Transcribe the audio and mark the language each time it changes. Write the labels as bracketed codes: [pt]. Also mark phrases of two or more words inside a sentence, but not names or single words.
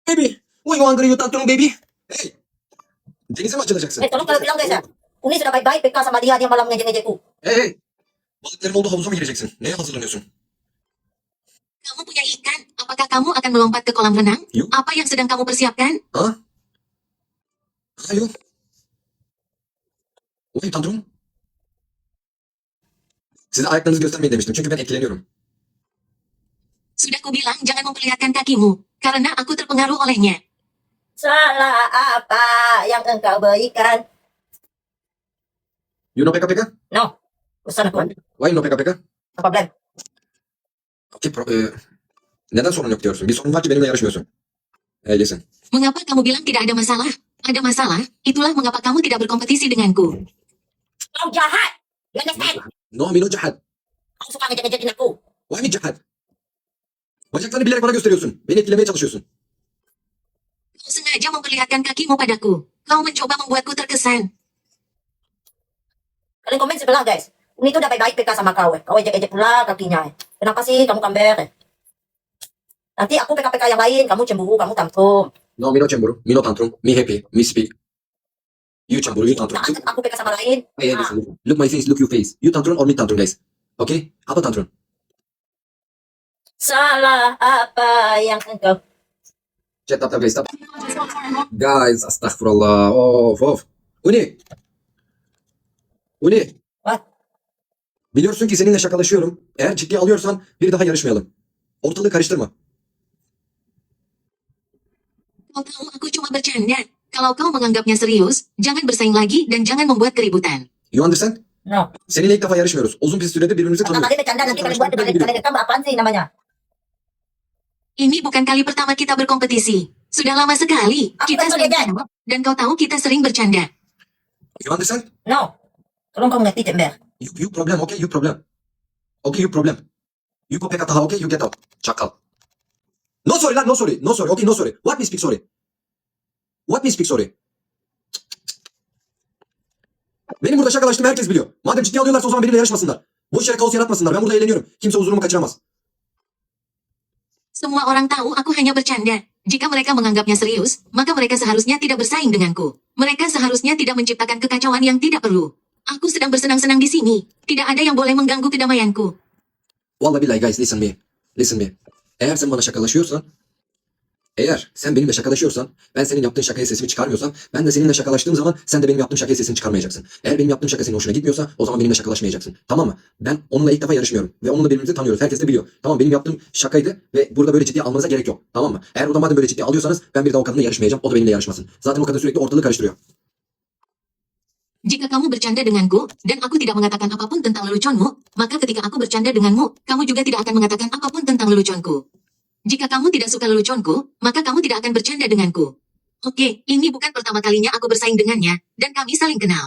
[en] Baby, why you angry you tantrum baby? [tr] Hey, denize mi açılacaksın? [id] Tolong kalau bilang guys ya. Uni sudah baik-baik PK sama dia malam ngejek-ngejekku. Hey. [tr] Balıkların olduğu havuza mı gireceksin? Neye hazırlanıyorsun? [id] Kamu punya ikan. Apakah kamu akan melompat ke kolam renang? Yuk. Apa yang sedang kamu persiapkan? Ha? Ayo. [en] Why tantrum? [tr] Size ayaklarınızı göstermeyin demiştim çünkü ben etkileniyorum. [id] Sudah kubilang jangan memperlihatkan kakimu, karena aku terpengaruh olehnya. Salah apa yang engkau berikan? [en] You know PK? No. [id] Urusan aku. [en] Why you know PK? No problem. [tr] Okay, neden sorun yok diyorsun? Bir sorun var ki benimle yarışmıyorsun. [en] Hey listen. [id] Mengapa kamu bilang tidak ada masalah? Ada masalah, itulah mengapa kamu tidak berkompetisi denganku. Kau jahat. [en] You understand? No, [id] Mino jahat. Kau suka ngejek-ngejekin aku. [en] Why [id] mi jahat? [tr] Bacaklarını bilerek bana gösteriyorsun. Beni etkilemeye çalışıyorsun. [id] Kau sengaja memperlihatkan kakimu padaku. Kau mencoba membuatku terkesan. Kalian komen sebelah guys. Uni itu udah baik-baik PK sama kau. Kau ejek-ejek pula kakinya. Kenapa sih kamu kamber? Nanti aku PK-PK yang lain. Kamu cemburu, kamu tantrum. [en] No, Mino cemburu. Mino tantrum. Me happy. Me speak. You cemburu, you tantrum. [id] Nah, aku PK sama lain. [en] Hey, listen. Look my face, look your face. You tantrum or me tantrum guys. Okay? Apa tantrum? [id] Salah apa yang engkau... [en] Chat tap guys, tap. Guys, astagfirullah. Of. Uni. What? [tr] Biliyorsun ki seninle şakalaşıyorum. Eğer ciddiye alıyorsan bir daha yarışmayalım. Ortalığı karıştırma. [id] Kau tahu aku cuma bercanda. Kalau kau menganggapnya serius, jangan bersaing lagi dan jangan membuat keributan. [en] You understand? No. [tr] Seninle ilk defa yarışmıyoruz. Uzun bir süredir birbirimizi [id] Pertama [tr] tanıyoruz. [id] kali bercanda nanti kalian buat kalian rekam apaan sih namanya? Ini bukan kali pertama kita berkompetisi. Sudah lama sekali. Aku Kita betul sering ya, dan kau tahu kita sering bercanda. [en] You understand? No. [id] Tolong kau mengerti Cember. [en] You problem, okay? You problem. Okay, you problem. You go PK okay? You get out. Çakal. No sorry lan, no sorry. No sorry, okay, no sorry. What me speak sorry? What me speak sorry? [tr] Benim burada şakalaştığımı herkes biliyor. Madem ciddiye alıyorlarsa o zaman benimle yarışmasınlar. Boş yere kaos yaratmasınlar. Ben burada eğleniyorum. Kimse huzurumu kaçıramaz. [id] Semua orang tahu aku hanya bercanda. Jika mereka menganggapnya serius, maka mereka seharusnya tidak bersaing denganku. Mereka seharusnya tidak menciptakan kekacauan yang tidak perlu. Aku sedang bersenang-senang di sini. Tidak ada yang boleh mengganggu kedamaianku. [tr] Vallahi billahi [en] guys listen me. Listen me. [tr] Eğer sen bana şakalaşıyorsan, eğer sen benimle şakalaşıyorsan, ben senin yaptığın şakaya sesimi çıkarmıyorsam, ben de seninle şakalaştığım zaman sen de benim yaptığım şakaya sesini çıkarmayacaksın. Eğer benim yaptığım şaka senin hoşuna gitmiyorsa o zaman benimle şakalaşmayacaksın. Tamam mı? Ben onunla ilk defa yarışmıyorum. Ve onunla birbirimizi tanıyoruz. Herkes de biliyor. Tamam benim yaptığım şakaydı ve burada böyle ciddiye almanıza gerek yok. Tamam mı? Eğer o da madem böyle ciddiye alıyorsanız ben bir daha o kadınla yarışmayacağım. O da benimle yarışmasın. Zaten o kadın sürekli ortalığı karıştırıyor. [id] Jika kamu bercanda denganku, dan aku tidak mengatakan apapun tentang leluconmu, maka ketika aku bercanda denganmu, kamu juga tidak akan mengatakan apapun tentang leluconku. Jika kamu tidak suka leluconku, maka kamu tidak akan bercanda denganku. Oke, ini bukan pertama kalinya aku bersaing dengannya, dan kami saling kenal.